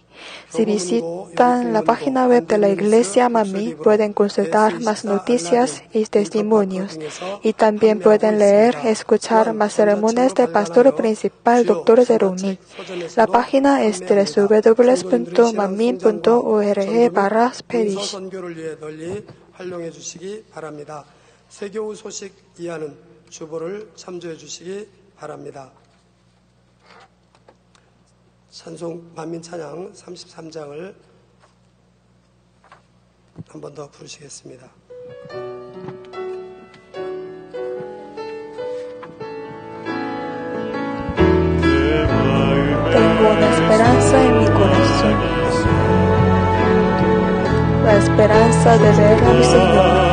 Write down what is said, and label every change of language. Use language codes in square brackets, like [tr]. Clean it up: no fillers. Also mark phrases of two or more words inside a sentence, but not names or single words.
[es] Si visitan la página web de la Iglesia Manmin, pueden consultar más noticias y testimonios. Y también pueden leer y escuchar más sermones del pastor principal, Dr. Jerome. La página es www.manmin.org/parish. [ko] 찬송 만민 찬양 33장을 한 번 더 부르시겠습니다. [es] Tengo una esperanza en mi corazón, la esperanza de ver a mi Señor.